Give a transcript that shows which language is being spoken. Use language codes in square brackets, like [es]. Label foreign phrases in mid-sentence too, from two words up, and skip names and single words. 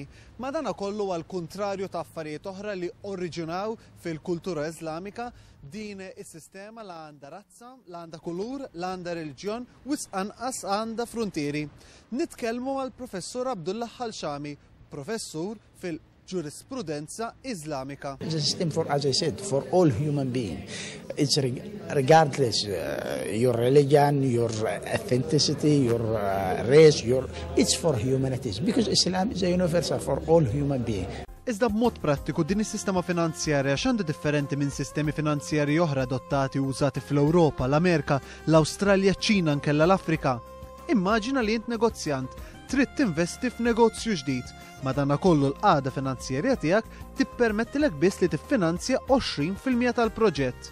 [mt] Madankollu għal kuntrarju ta' affarijiet oħra li oriġinaw fil-kultura Islamika, din is-sistema la għandha razza, la għandha kulur, la għandha reliġjon u anqas għandha frontieri. Nitkellmu għal Professur Abdullah Al-Shami, professur fil-ġurisprudenza Islamika. [en] It's a system for, as I said, for all human beings. It's regardless your religion, your ethnicity, your race, it's for humanities because Islam is a universal for all human beings. [mt] Iżda b'mod prattiku din is-sistema finanzjarja x'għandha differenti minn sistemi finanzjarji oħra adottati u użati fl-Ewropa, l-Amerika, l-Awstralja, ċ-Ċina nkella l-Afrika. Immaġina li int negozjant trid tinvesti f'negozju ġdid. Madankollu l-qagħda finanzjarja tiegħek tippermettilek biss li tiffinanzja 20% tal-proġett.